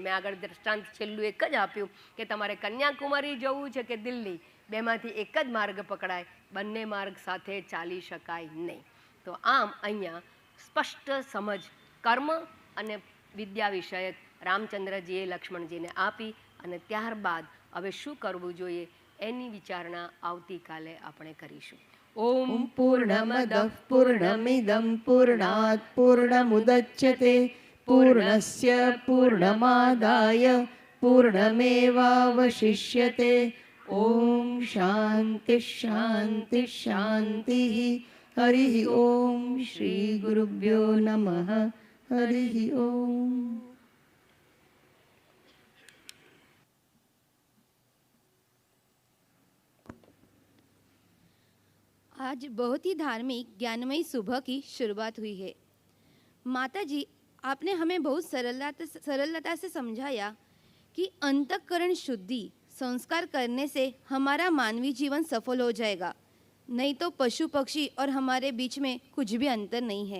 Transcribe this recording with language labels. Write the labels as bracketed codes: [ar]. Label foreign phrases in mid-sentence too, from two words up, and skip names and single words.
[gu] મેં આગળ દ્રષ્ટાંત છેલ્લું એક જ આપ્યું કે તમારે કન્યાકુમારી જવું છે કે દિલ્હી, બેમાંથી એક જ માર્ગ પકડાય, બંને માર્ગ સાથે ચાલી શકાય નહીં. તો આમ અહીંયા સ્પષ્ટ સમજ કર્મ અને વિદ્યા વિષયક રામચંદ્રજીએ લક્ષ્મણજીને આપી. અને ત્યારબાદ હવે શું કરવું જોઈએ એની વિચારણા આવતીકાલે આપણે કરીશું. [sa] ओम पूर्णमदः पूर्णमिदं पूर्णात् पूर्णमुदच्यते पूर्णस्य पूर्णमादाय पूर्णमेवावशिष्यते। ॐ शान्तिः शान्तिः शान्तिः। हरिः ॐ श्रीगुरुभ्यो नमः। हरिः ॐ। [hi] आज बहुत ही धार्मिक ज्ञानमयी सुबह की शुरुआत हुई है। माता जी, आपने हमें बहुत सरलता से समझाया कि अंतःकरण शुद्धि संस्कार करने से हमारा मानवीय जीवन सफल हो जाएगा, नहीं तो पशु पक्षी और हमारे बीच में कुछ भी अंतर नहीं है।